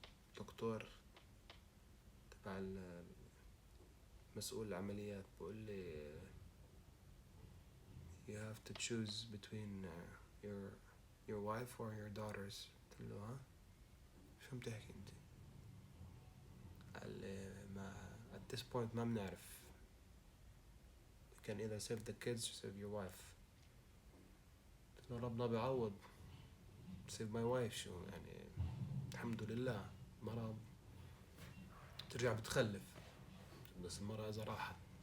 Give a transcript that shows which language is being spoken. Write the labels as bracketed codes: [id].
[ar] الدكتور تبع مسؤول العمليات بقول لي [en] you have to choose between your wife or your daughters. [ar] قلت له ها شو عم تحكي انت؟ قال لي ما [en] at this point [ar] ما بنعرف. [en] You can either save the kids or save your wife. [ar] قلت له ربنا بيعوض. [en] save my wife [ar] شو يعني الحمد لله مرة ترجع بتخلف بس المرة إذا راحت.